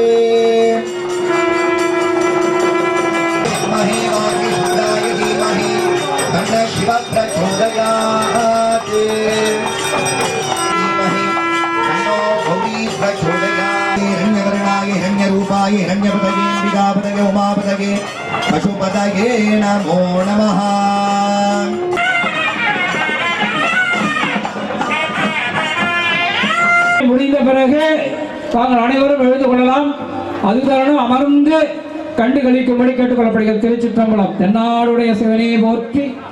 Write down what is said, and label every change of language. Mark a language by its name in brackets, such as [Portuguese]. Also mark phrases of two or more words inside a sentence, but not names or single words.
[Sanskrit] धीमहि वागीशाय धीमहि तन्नः शिवः प्रचोदयात् धीमहि तन्नो गौरी प्रचोदयात् हिरण्यवर्णाय हिरण्यरूपाय हिरण्यपतये अम्बिकापतये उमापतये पशुपतये नमो नमः [Tamil] முடிந்த பிறகு தாங்கள் அனைவரும் எழுந்து கொள்ளலாம். அதுதான் அமர்ந்து கண்டு கழிக்கும்படி கேட்டுக்கொள்ளப்படுகிறது. திருச்சிற்றம்பலம். தென்னாடுடைய சிவனே போற்றி.